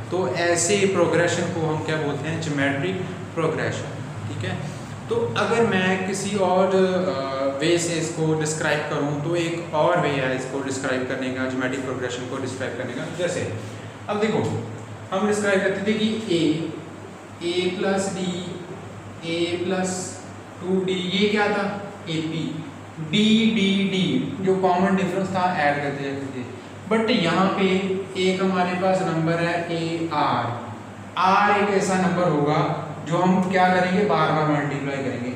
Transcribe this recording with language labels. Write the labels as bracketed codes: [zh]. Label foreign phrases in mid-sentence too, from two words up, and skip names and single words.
[hi] तो ऐसे प्रोग्रेशन को हम क्या बोलते हैं, [en] geometric progression. [hi] ठीक है, तो अगर मैं किसी और वे से इसको डिस्क्राइब करूं तो एक और वे है इसको डिस्क्राइब करने का, [en] geometric progression [hi] को डिस्क्राइब करने का। जैसे अब देखो, हम डिस्क्राइब करते थे कि a + d, a + 2d, ये क्या था AP, d d d जो [en] common difference [hi] था ऐड करते जाते थे। बट यहाँ पे एक हमारे पास नंबर है r एक ऐसा नंबर होगा जो हम क्या करेंगे, बार बार मल्टीप्लाई करेंगे।